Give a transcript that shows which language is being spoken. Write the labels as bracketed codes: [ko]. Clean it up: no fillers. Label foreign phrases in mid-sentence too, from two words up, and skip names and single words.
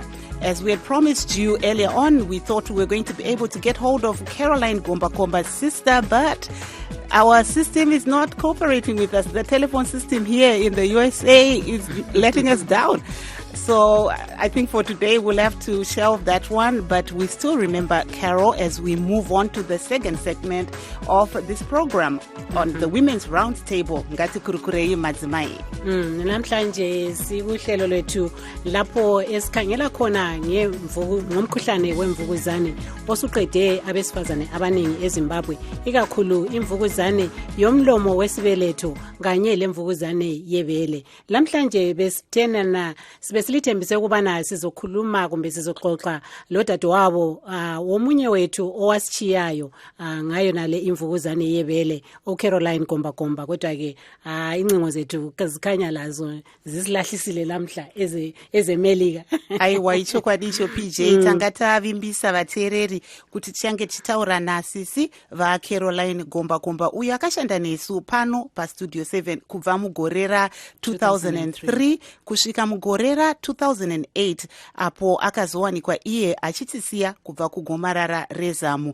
[en] As we had promised you earlier on, we thought we were going to be able to get hold of Caroline Gombakomba's sister, but our system is not cooperating with us. The telephone system here in the USA is letting us down. So I think for today we'll have to shelve that one, but we still remember Carol as we move on to the second segment of this program on the Women's Roundtable. [sn] Ngati kurukurei madzimai. [nd] Namhlanje sikuhlelo lethu lapho esikhangela khona ngomkhuhlane wemvukuzane osuqede abesifazane abaningi eZimbabwe, ikakhulu imvukuzane yomlomo wesibeletho kanye lemvukuzane yebele. Namhlanje besithenana silithembise ukubana sizokhuluma kumbe sizoxoxa lodadewabo womunye wethu owasichiyayo ngayo nale imvukuzane yebele uCaroline Gombakomba. Kodwa ke incingo zethu zikhanya lazo zisilahlisile lamhla ezemelika. [sn] Aiwa, icho kwadicho PJ tangata vimbisa vatereri kuti tichange chitaura nasisi va Caroline Gombakomba uyo akashanda nesu pano pa Studio 7 kubva mugorera 2003 kusvika mugorera 2008 apo akazowanikwa iye achitisiya kubva kugomarara rezamu.